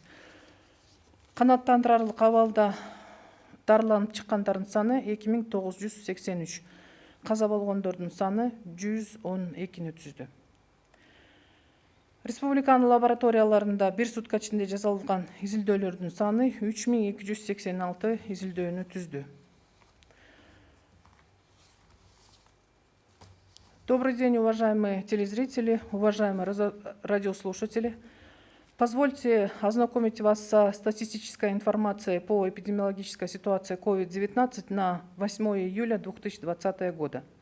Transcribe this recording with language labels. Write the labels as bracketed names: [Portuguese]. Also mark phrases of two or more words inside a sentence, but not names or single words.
[Kyrgyz] Канааттандырарлык абалда дарыланып чыккандардын саны 2983. Каза болгондордун саны 112-ни түздү. Республиканын лабораторияларында бир сутка ичинде жасалган изилдөөлөрдүн саны 3286 изилдөөнү түздү. [Russian] Добрый день, уважаемые телезрители, уважаемые радиослушатели. Позвольте ознакомить вас со статистической информацией по эпидемиологической ситуации COVID-19 на 8 июля 2020 года.